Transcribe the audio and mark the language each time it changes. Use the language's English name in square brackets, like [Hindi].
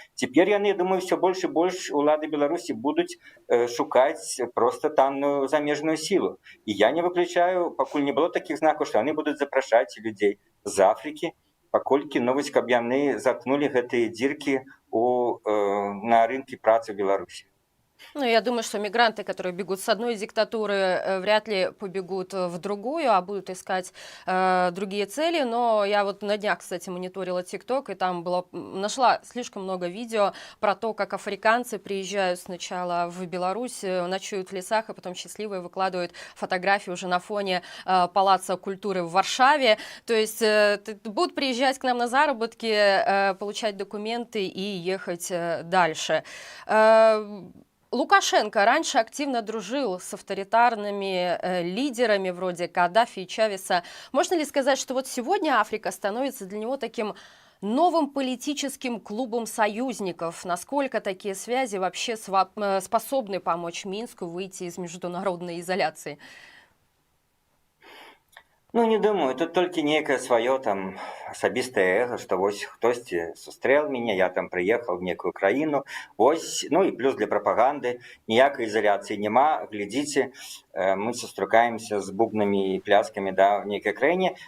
[Belarusian] Цяпер яны, я думаю, все больш і больш улады Беларусі будуць шукаць проста танную замежную сілу. І я не выключаю, пакуль не было такіх знакаў, што яны будуць запрашаць людзей з Афрыкі, паколькі ну вось каб яны заткнулі гэтыя дзіркі на рынке працы в Беларуси. [Russian] Ну, я думаю, что мигранты, которые бегут с одной диктатуры, вряд ли побегут в другую, а будут искать другие цели. Но я вот на днях, кстати, мониторила ТикТок, и там нашла слишком много видео про то, как африканцы приезжают сначала в Беларусь, ночуют в лесах, а потом счастливые выкладывают фотографии уже на фоне Палаца культуры в Варшаве. То есть будут приезжать к нам на заработки, получать документы и ехать дальше. Лукашенко раньше активно дружил с авторитарными лидерами вроде Каддафи и Чавеса. Можно ли сказать, что вот сегодня Африка становится для него таким новым политическим клубом союзников? Насколько такие связи вообще способны помочь Минску выйти из международной изоляции? [Belarusian] Ну, не думаю, тут толькі нейкае сваё там асабістае эго, што вось хтосьці сустрэў мяне, я там прыехаў в некую краіну, вось, ну і плюс для прапаганды ніякай ізаляцыі няма, глядзіце, мы сустракаемся з бубнамі і пляскамі да, в нейкай краіне.